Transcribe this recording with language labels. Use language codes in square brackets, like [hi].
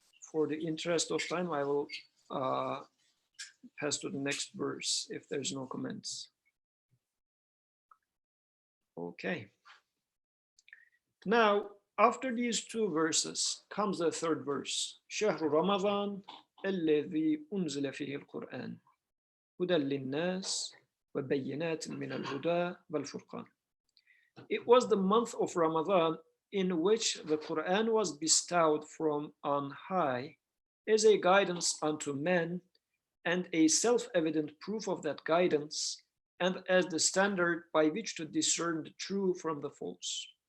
[en] For the interest of time, I will pass to the next verse if there's no comments. Okay. Now, after these two verses comes the third verse. [ar] شهر رمضان الذي أنزل فيه القرآن هدى للناس وبينات من الهدى والفرقان. [en] It was the month of Ramadan in which the Quran was bestowed from on high as a guidance unto men and a self-evident proof of that guidance, and as the standard by which to discern the true from the false.